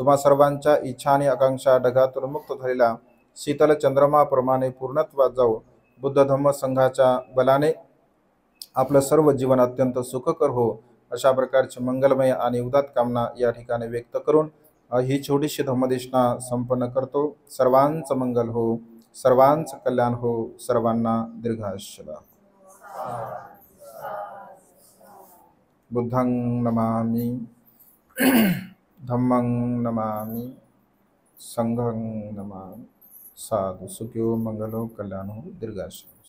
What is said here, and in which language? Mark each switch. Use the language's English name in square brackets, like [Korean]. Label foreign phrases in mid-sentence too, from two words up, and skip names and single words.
[Marathi] तुम्हा सर्वांच्या इच्छा आणि आकांक्षा ढगातून मुक्त झालेल्या शीतल चंद्रमाप्रमाणे पूर्णत्वात जाऊ बुद्ध धम्म संघाच्या बलाने आपलं सर्व जीवन अत्यंत सुखकर हो, अशा प्रकारची मंगलमय आणि उदात्त कामना या ठिकाणी व्यक्त करून ही छोटीशी धम्मदेशना संपन्न करतो. सर्वांचं मंगल हो, सर्वांचं कल्याण हो, सर्वांना दीर्घायुष्य लाभो. [Pali] बुद्धं नमामि, धम्मं नमामि, संघं नमामि. साधु सुखियो मंगलो [Marathi] कल्याण हो, दीर्घायुष्य.